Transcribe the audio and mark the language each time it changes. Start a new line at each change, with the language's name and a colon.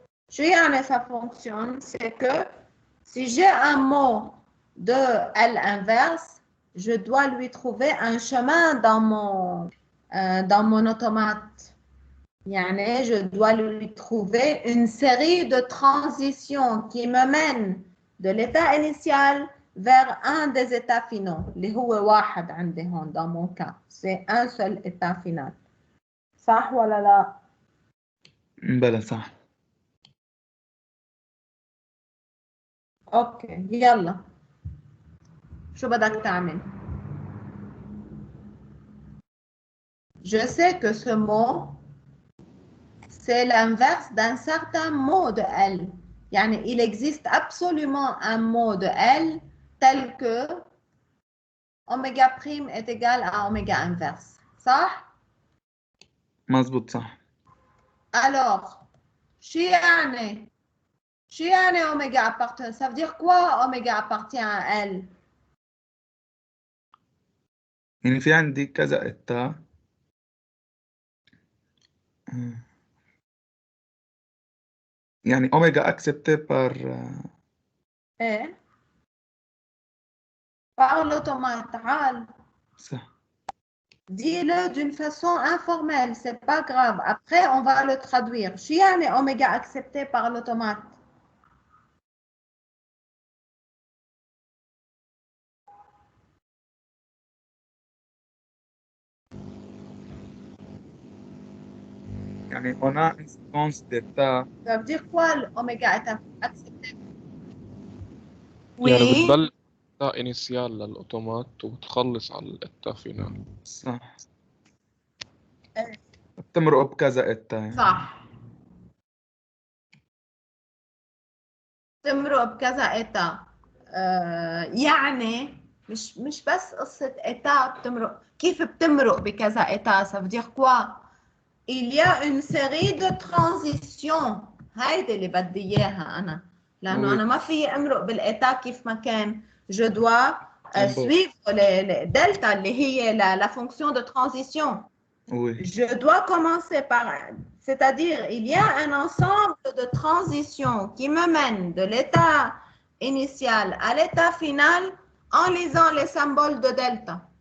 French: Ça fonctionne, c'est que si j'ai un mot de L inverse, je dois lui trouver un chemin dans mon automate. Yani, je dois lui trouver une série de transitions qui me mènent de l'état initial vers un des états finaux.
Arabic: اللي هو واحد عندي هون
French: dans mon cas. C'est un seul état final.
Arabic: صح ولا لا؟ بلا صح. اوكي يلا. شو بدك تعمل؟
French: Je sais que ce mot c'est l'inverse d'un certain mot de L. Yani, il existe absolument un mot de L tel que oméga prime est égal à oméga inverse.
Arabic: صح؟ مظبوط صح.
French: Alors,
Arabic: شو يعني
French: oméga appartient? Ça veut dire quoi oméga appartient à L?
Arabic: يعني في عندي كذا إتا يعني أوميجا
French: accepté par Eh? Par l'automate. تعال.
Arabic: صح.
French: Dis-le d'une façon informelle, c'est pas grave. Après, on va le traduire.
Arabic: شو يعني
French: oméga accepté par l'automate? يعني on a une séquence d'états. Ça veut dire quoi l'oméga est accepté?
Arabic: يعني بتبلش إتا إنيسيال للأوتومات وبتخلص على الإتا فينال. صح. بتمرق بكذا إتا يعني. صح. تمرق بكذا إتا. يعني مش بس قصة إتا بتمرق. كيف بتمرق بكذا إتا؟
French: Ça veut dire quoi? Il y a une série de transitions.
Arabic: هيدي اللي بدي إياها أنا. لأنه أنا ما في أمرق بالإتا كيف ما كان.
French: Je dois suivre les delta
Arabic: اللي هي
French: la fonction de transition. Oui. Je dois commencer par, c'est-à-dire il y a un ensemble de transitions qui me mènent de l'état initial à l'état final en lisant les symboles de delta.